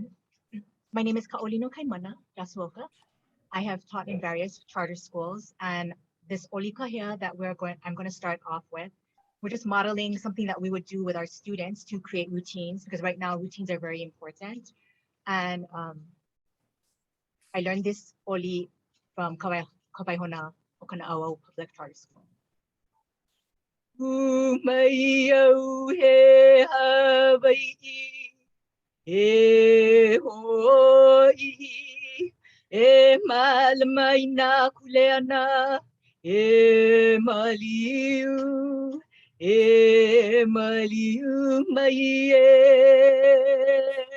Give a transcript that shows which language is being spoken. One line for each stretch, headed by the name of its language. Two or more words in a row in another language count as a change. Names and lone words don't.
English: My name is olinokaimana, Yasuoka. I have taught in various charter schools, and this olika here that I'm going to start off with, we're just modeling something that we would do with our students to create routines, because right now routines are very important. And I learned this oli from Kawaihona Okana'awa Public Charter School.
Hawaiian: Umayau he Hawaii, e hoi. E malamai na kuleana, e maliu mai e.